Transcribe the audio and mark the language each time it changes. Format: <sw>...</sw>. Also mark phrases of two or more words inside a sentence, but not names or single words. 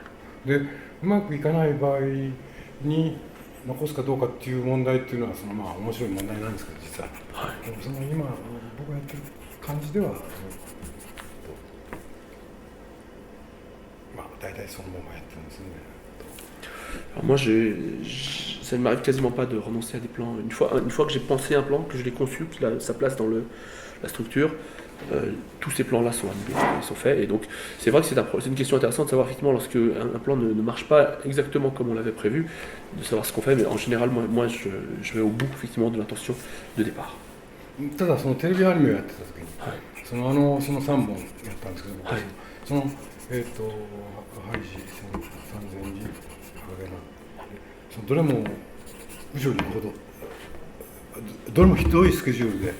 <ja>でうまくいかない場合に残すかどうかっていう問題っていうのはまあ面白い問題なんですけど実は。はい。でも今僕がやってる感じではまあ大体そのままやってるんですね。</ja> <fr>Alors moi, ça ne m'arrive quasiment pas de renoncer à des plans. Une fois que j'ai pensé un plan, que je l'ai conçu, qu'il a sa place dans la structure, tous ces plans-là sont animés, ils sont faits. Et donc, c'est vrai que c'est une question intéressante de savoir effectivement lorsque un plan ne marche pas exactement comme on l'avait prévu, de savoir ce qu'on fait. Mais en général, moi je vais au bout effectivement de l'intention de départ.</fr> <ja>ただそのテレビアニメをやってた時に、はい、その3本やったんですけど、はい、そのハイジ三千寺どれも後ろに行くほどどれもひどいスケジュールで、</ja>